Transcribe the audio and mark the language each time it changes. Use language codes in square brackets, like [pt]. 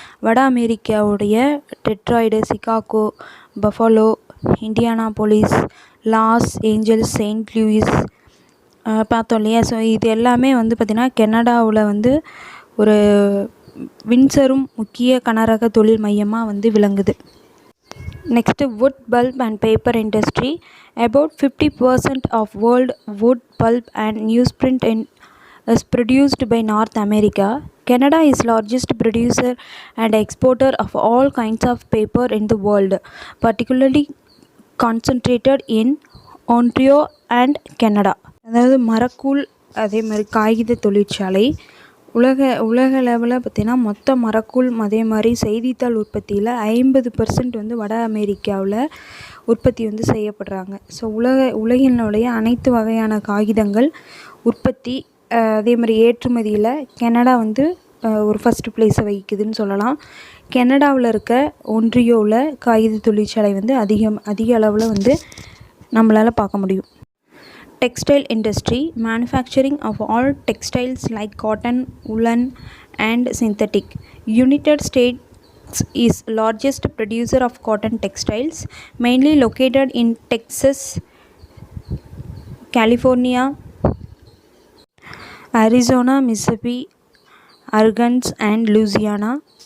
[ta] வட அமெரிக்காவுடைய Detroit, Chicago, buffalo, Indianapolis, Los Angeles, Saint Louis பார்த்தோம் இல்லையா. ஸோ இது எல்லாமே பார்த்திங்கன்னா கனடாவில் ஒரு வின்சரும் முக்கிய கனரக தொழில் மையமாக விளங்குது. [en] Next wood, pulp and paper industry. About 50% of world wood, pulp and newsprint is produced by North America. Canada is largest producer and exporter of all kinds of paper in the world, particularly concentrated in Ontario and Canada. [ta] அதாவது மரக்கூழ் அதே மாதிரி காகித தொழிற்சாலை உலக லெவலில் பார்த்திங்கன்னா மொத்த மரக்கூழ் அதே மாதிரி செய்தித்தாள் உற்பத்தியில் 50% வட அமெரிக்காவில் உற்பத்தி செய்யப்படுறாங்க. ஸோ உலகினுடைய அனைத்து வகையான காகிதங்கள் உற்பத்தி அதே மாதிரி ஏற்றுமதியில் கனடா ஒரு ஃபஸ்ட்டு ப்ளேஸை வகிக்குதுன்னு சொல்லலாம். கனடாவில் இருக்க ஒன்றியோவில் காகித தொழிற்சாலை அதிக அளவில் நம்மளால் பார்க்க முடியும். [en] Textile industry, manufacturing of all textiles like cotton, woolen and synthetic. United States is largest producer of cotton textiles, mainly located in Texas, California, Arizona, Mississippi, Arkansas and Louisiana.